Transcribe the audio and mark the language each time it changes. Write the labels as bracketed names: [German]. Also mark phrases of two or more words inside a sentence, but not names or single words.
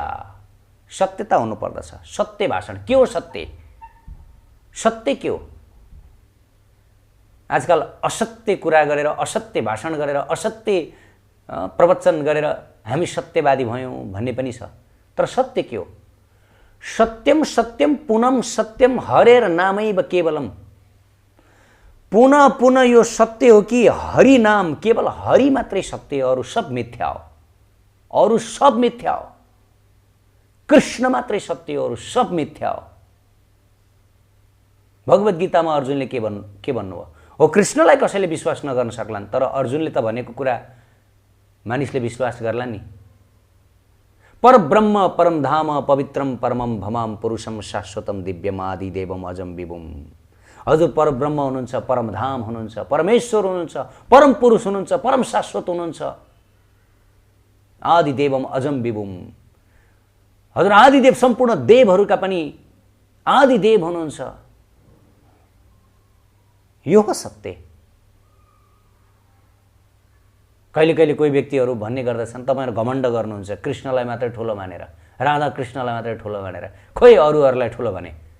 [Nepali] सत्यता हुनुपर्दछ, सत्य भाषण। के हो सत्य? सत्य के हो? आजकल असत्य कुरा गरेर, असत्य भाषण गरेर, असत्य प्रवचन गरेर हामी सत्यवादी भयौँ भन्ने पनि छ। तर सत्य के हो? [Sanskrit] सत्यम सत्यम पुनम सत्यम हरेर नामैव केवलम। [Nepali] पुनः पुनः यो सत्य हो कि हरि नाम, केवल हरि मात्रै सत्य, अरू सब मिथ्या हो, अरू सब मिथ्या हो। कृष्ण मात्रै सत्य हो, अरू सब मिथ्या हो। भगवत गीतामा अर्जुनले के भन्नुभयो? हो, कृष्णलाई कसैले विश्वास नगर्न सक्लान्, तर अर्जुनले त भनेको कुरा मानिसले विश्वास गर्ला नि। [Sanskrit] परब्रह्म परम धाम पवित्रम परमम भमाम पुरुषम शाश्वतम दिव्यम आदि देवम अजम विभुम। [Nepali] हजुर परब्रह्म हुनुहुन्छ, परम धाम हुनुहुन्छ, परमेश्वर हुनुहुन्छ, परम पुरुष हुनुहुन्छ, परम शाश्वत हुनुहुन्छ, [Sanskrit] आदि देवम अजम विभुम। [Nepali] हजुर आदिदेव सम्पूर्ण देवहरूका पनि आदिदेव हुनुहुन्छ। यो हो सत्य। कहिले कहिले कोही व्यक्तिहरू भन्ने गर्दछन्, तपाईहरु घमण्ड गर्नुहुन्छ कृष्णलाई मात्रै ठुलो मानेर, राधा कृष्णलाई मात्रै ठुलो मानेर, खोइ अरूहरूलाई ठुलो भने।